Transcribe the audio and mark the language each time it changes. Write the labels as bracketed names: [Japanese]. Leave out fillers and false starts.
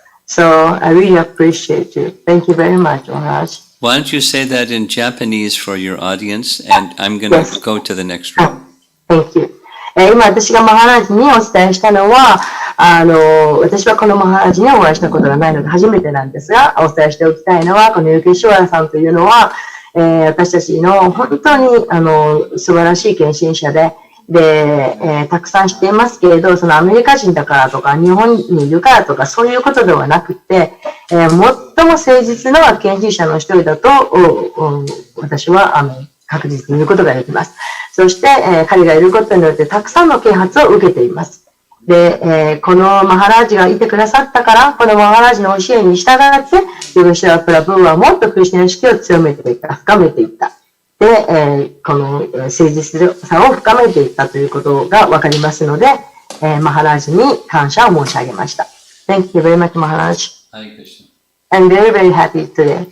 [English] So I really appreciate you. Thank you very much, Maharaj. Why don't you say that in Japanese for your audience, and I'm going to go to the next room. Thank you. [Japanese] 今私がマハラジにお伝えしたのは、私はこのマハラジにお会いしたことがないので初めてなんですが、お伝えしておきたいのは、このヨゲシュワラさんというのは、私たちの本当に素晴らしい献身者で、たくさん知っていますけれど、そのアメリカ人だからとか、日本にいるからとか、そういうことではなくて、最も誠実な献身者の一人だと、私は確実に言うことができます。そして、彼がいることによってたくさんの啓発を受けています。で、このマハラージがいてくださったから、このマハラージの教えに従って、ヨゲシュワプラブーはもっとクリスチャン意識を強めていった、深めていった。で、この誠実さを深めていったということがわかりますので、マハラージに感謝を申し上げました。 [English] Thank you very much, Maharaj. Hare Krishna. I'm very, very happy today.